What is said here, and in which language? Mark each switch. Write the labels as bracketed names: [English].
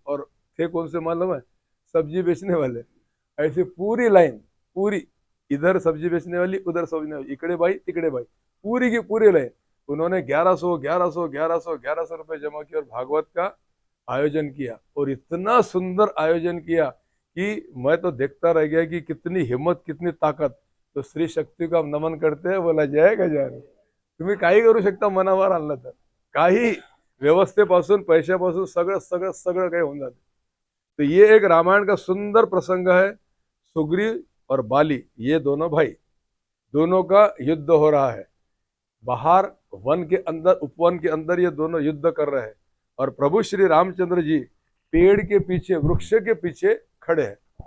[Hindi] और थे कौन से मालूम है? सब्जी बेचने वाले। ऐसी पूरी लाइन, पूरी, इधर सब्जी बेचने वाली, उधर सब्जी वाली, [Marathi] इकड़े भाई तिकड़े भाई, [Hindi] पूरी की पूरी लाइन। उन्होंने 1100 रुपए जमा किए और भागवत का आयोजन किया। और इतना सुंदर आयोजन किया कि मैं तो देखता रह गया कि कितनी हिम्मत, कितनी ताकत। तो श्री शक्ती को हम नमन करते हैं, बोला जय गजानन। [Marathi] तुम्ही काही करू शकता मनावर आणलं तर, काही व्यवस्थेपासून पैशापासून सगळं सगळं सगळं काही होऊन जाते। [Hindi] तो ये एक रामायण का सुंदर प्रसंग है। सुग्रीव और बाली, ये दोनों भाई, दोनों का युद्ध हो रहा है। बाहर वन के अंदर, उपवन के अंदर ये दोनों युद्ध कर रहे हैं। और प्रभु श्री रामचंद्र जी पेड़ के पीछे, वृक्ष के पीछे खड़े हैं।